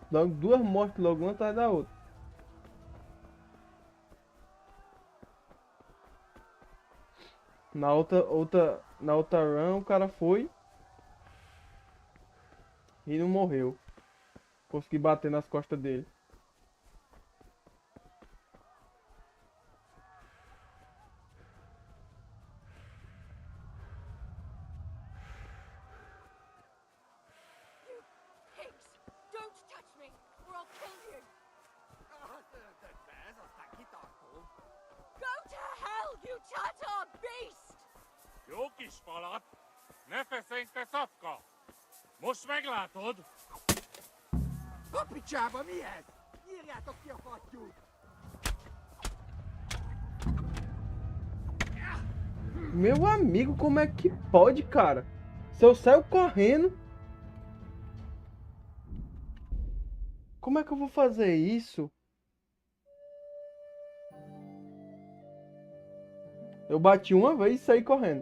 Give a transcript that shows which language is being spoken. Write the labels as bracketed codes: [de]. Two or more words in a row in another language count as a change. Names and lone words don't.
[pt] Logo duas mortes logo uma atrás da outra. Na outra run o cara foi e não morreu. Consegui bater nas costas dele. [en] Pigs! Don't touch me, or I'll kill you! Go to hell, you Tatar beast! [hu] Jó kis falat! Ne feszengj, te szafka! Most meglátod! A picsába mi ez? Írjátok ki a fattyút! [pt] Meu amigo, como é que pode, cara? Se eu saio correndo... Como é que eu vou fazer isso? Eu bati uma vez e saí correndo.